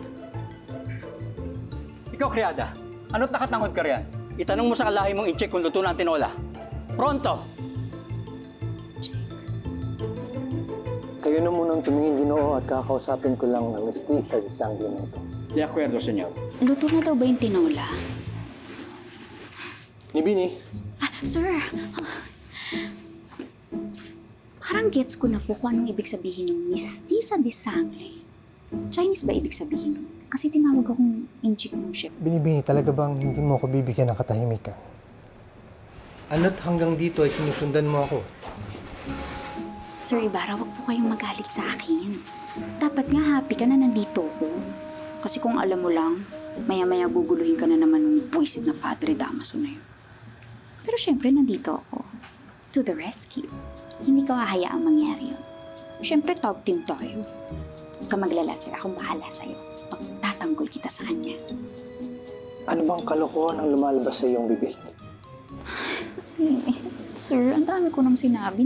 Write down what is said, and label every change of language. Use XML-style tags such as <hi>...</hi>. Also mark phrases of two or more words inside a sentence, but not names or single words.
<tl>Ikaw, Kriada, ano't nakatangod ka riyan? Itanong mo sa kalahi mong i-check kung luto na ang tinola. Pronto! Kayo na munang tumingin, Ginoo, at kakausapin ko lang ng mestiza sa sangre nito.</tl> <es>De acuerdo, senyor.</es> <tl>Luto na daw ba yung tinola? Ni Bini, Sir! Parang gets ko na po kung anong ibig sabihin ng</tl> <es>mestiza de sangre.</es> <tl>Chinese ba ibig sabihin? Kasi tinawag akong inchik ng chef. Bini, talaga bang hindi mo ako bibigyan ng katahimikan? Ano't hanggang dito ay sinusundan mo ako? Sir Ibarra, wag po kayong magalit sa akin. Dapat nga happy ka na nandito ko. Kasi kung alam mo lang, maya-maya guguluhin ka na naman ng buwisit na Padre Damaso na yun. Pero syempre, nandito ako.</tl> <en>To the rescue.</en> <tl>Hindi ko hahayaang mangyari yun. Syempre,</tl> <en>tag team</en> <tl>tayo. Huwag ka maglala, sir. Akong bahala sa'yo. Pagtatanggol kita sa kanya. Ano bang kalokohan ang lumalabas sa iyong bibig? Sir, ang dami ko nang sinabi.</tl>